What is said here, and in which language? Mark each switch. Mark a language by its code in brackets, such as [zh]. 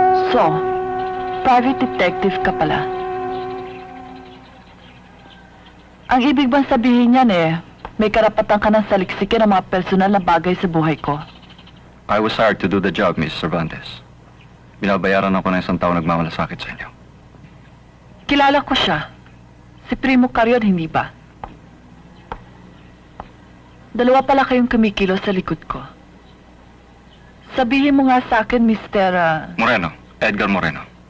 [tl] So, private detective ka pala. Ang ibig bang sabihin niyan may karapatan ka ng saliksikin ang mga personal na bagay sa buhay ko. [en] I was hired to do the job, Miss Cervantes. [tl] Binabayaran ako ng isang taong nagmamalasakit sa inyo. Kilala ko siya. Si Primo Carion, hindi ba? Dalawa pala kayong kumikilos sa likod ko. Sabihin mo nga sa akin, Mr. Moreno. Edgar Moreno.